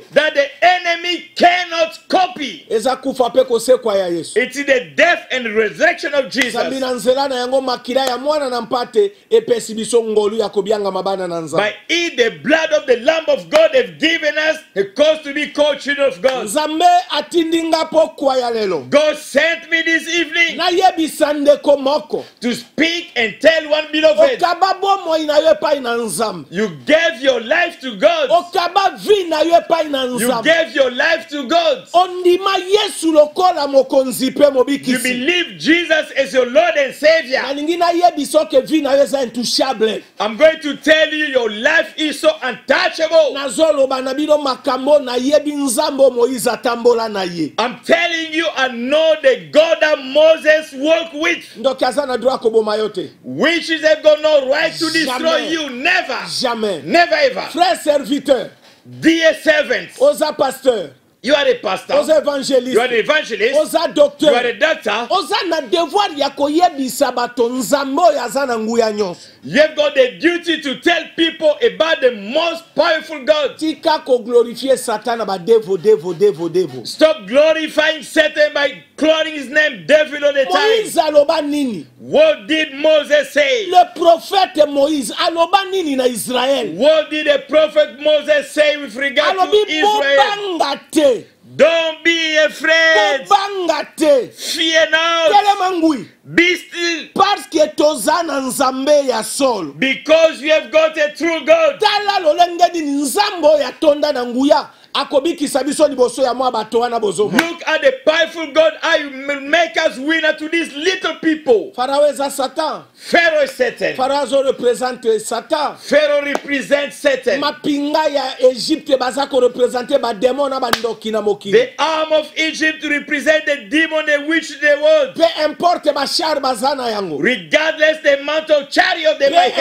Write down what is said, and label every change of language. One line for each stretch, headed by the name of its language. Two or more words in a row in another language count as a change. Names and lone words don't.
English: that the enemy cannot copy.
Lingala: Eza kufa pe kosekwa ya Yesu.
English: It's the death and resurrection of
Lingala: Sambi
English: Jesus.
Lingala: na nzela na yango makila ya mwana na mpate epesi biso ngolu ya kobianga mabana na Nzambe.
English: By it, the blood of the Lamb of God have given us a cause to be called children of God.
Lingala: Nzambe atindinga pokwa ya lelo.
English: God sent me this evening
Lingala: Nayebisa ndeko moko.
English: to speak and tell one beloved,
Lingala: Okaba bomoi na yo epai na Nzambe.
English: you gave your life to God.
Lingala: Okaba vi na yo epai na
English: You
Lingala: Nzambe.
English: gave your life to God.
Lingala: Ondima Yesu lokola mokonzi pe
English: You
Lingala: mobikisi.
English: believe Jesus as your Lord and Savior.
Lingala: Nalingi nayebisa ke vi na yo eza intouchable.
English: I'm going to tell you your life is so untouchable.
Lingala: Nazoloba na bino makambo nayebi Nzambe Moïse atambola na ye.
English: I'm telling you, I know the God that Moses walked with.
Lingala: Ndoki aza na droit koboma yo te.
English: Witches have got no right to destroy
Lingala: Jamais.
English: you. Never.
Lingala: Jamais.
English: Never ever.
French: Frère serviteur,
English: Dear servants,
Lingala: oza pasteur,
English: you are a pastor.
Lingala: oza
English: You are
Lingala: évangéliste,
English: an evangelist.
Lingala: oza
English: You are a
Lingala: docteur.
English: doctor.
Lingala: Oza na devoir ya koyebisa bato Nzambe oyo aza na nguya nyonso.
English: You have got the duty to tell people about the most powerful God.
Lingala: Tika ko glorifier Satan na ba devo.
English: Stop glorifying Satan by calling his name devil all the time.
Lingala: Moïse aloba nini?
English: What did Moses say?
French: Le prophète
Lingala: Moïse aloba nini na Israël?
English: What did the prophet Moses say with regard to
Lingala: Alobi
English: Israel?
Lingala: bobanga te.
English: Don't be afraid.
Lingala: Bobanga te.
English: Fear not.
Lingala: Telema ngui.
English: Be still.
French: Parce que
Lingala: toza na Nzambe ya solo.
English: Because you have got a true God.
Lingala: Tala lolenge nini Nzambe oyo atonda na nguya. Akobikisa biso liboso ya mwa bato wana bozomo.
English: Look at the powerful God. I will make us winner to these little people.
Lingala: Pharaon eza Satan.
English: Pharaoh is Satan.
Lingala: Pharaon azo représente Satan.
English: Pharaoh represents Satan.
Lingala: Mapinga ya Egypte baza ko représenter ba démon na bandoki na mokili.
English: The arm of Egypt represents the demon and witch the world.
French: Peu importe
Lingala: ba char bazana yango.
English: Regardless the amount of chariot they might